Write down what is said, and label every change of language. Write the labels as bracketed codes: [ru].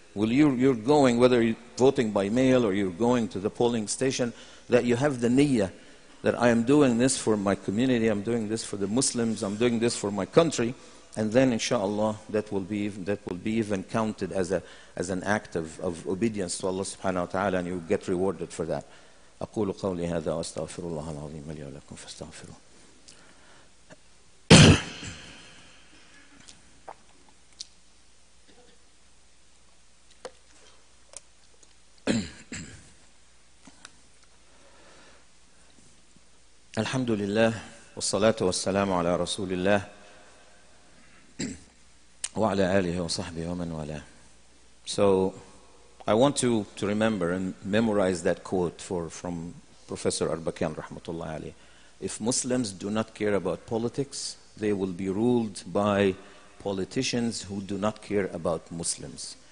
[en] You're going, whether you're voting by mail or you're going to the polling station, that you have the niyyah that I am doing this for my community, I'm doing this for the Muslims, I'm doing this for my country, and then inshallah that will be even counted as an act of obedience to Allah subhanahu wa ta'ala, and you get rewarded for that. [ar] أقول قولي هذا وأستغفر الله العظيم لي ولكم فاستغفروه. الحمد لله والصلاة والسلام على رسول الله وعلى آله وصحبه ومن والاه. [en] So I want to remember and memorize that quote from Professor Arbakan rahmatullah alayh. If Muslims do not care about politics, they will be ruled by politicians who do not care about Muslims.